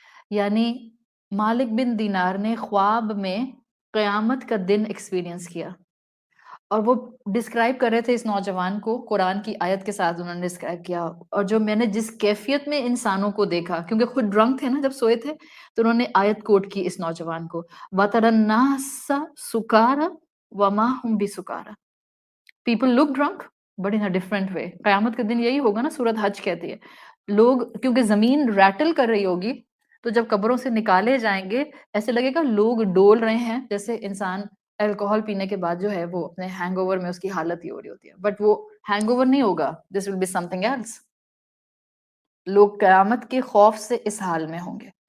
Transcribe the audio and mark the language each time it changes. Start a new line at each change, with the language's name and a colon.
Urdu: یعنی مالک بن دینار نے خواب میں قیامت کا دن ایکسپیرینس کیا، اور وہ ڈسکرائب کر رہے تھے اس نوجوان کو، قرآن کی آیت کے ساتھ انہوں نے ڈسکرائب کیا. اور جو میں نے جس کیفیت میں انسانوں کو دیکھا، کیونکہ خود ڈرنک تھے نا جب سوئے تھے، تو انہوں نے آیت کوٹ کی اس نوجوان کو،
Arabic: وَتَرَى النَّاسَ سُكَارَى وَمَا هُمْ بِسُكَارَى.
English: People look drunk but in a different way.
Urdu: قیامت کے دن یہی ہوگا نا، سورۃ حج کہتی ہے. لوگ کیونکہ زمین ریٹل کر رہی ہوگی، تو جب قبروں سے نکالے جائیں گے ایسے لگے گا لوگ ڈول رہے ہیں، جیسے انسان الکوہل پینے کے بعد جو ہے وہ اپنے ہینگ اوور میں اس کی حالت ہی ہو رہی ہوتی ہے. بٹ وہ ہینگ اوور نہیں ہوگا،
English: This will be something else.
Urdu: لوگ قیامت کے خوف سے اس حال میں ہوں گے.